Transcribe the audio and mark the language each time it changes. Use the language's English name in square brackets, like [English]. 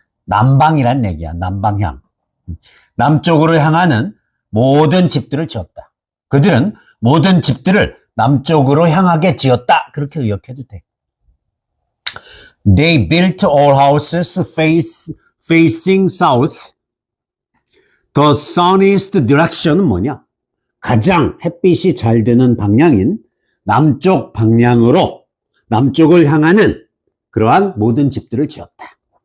[Korean] 남방이란 얘기야. 남방향. 남쪽으로 향하는 모든 집들을 지었다. 그들은 모든 집들을 남쪽으로 향하게 지었다. 그렇게 의역해도 돼. [English] They built all houses facing south. The sunniest direction은 [Korean] 뭐냐? 가장 햇빛이 잘 드는 방향인 남쪽 방향으로 남쪽을 향하는 그러한 모든 집들을 지었다.